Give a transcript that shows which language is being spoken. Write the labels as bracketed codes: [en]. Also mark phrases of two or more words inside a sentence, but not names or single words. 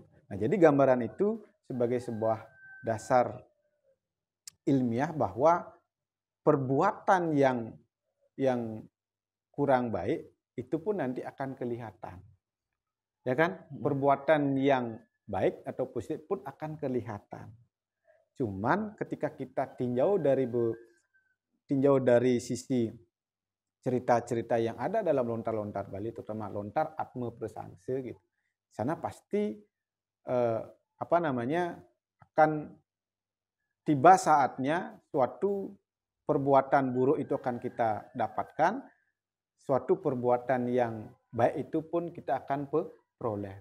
[id] Nah, jadi gambaran itu sebagai sebuah dasar ilmiah bahwa perbuatan yang kurang baik itu pun nanti akan kelihatan. Ya kan? Perbuatan yang baik atau positif pun akan kelihatan. Cuman ketika kita tinjau dari sisi cerita-cerita yang ada dalam lontar-lontar Bali, terutama lontar Atma Prasangsa gitu. Sana pasti akan tiba saatnya suatu perbuatan buruk itu akan kita dapatkan, suatu perbuatan yang baik itu pun kita akan peroleh.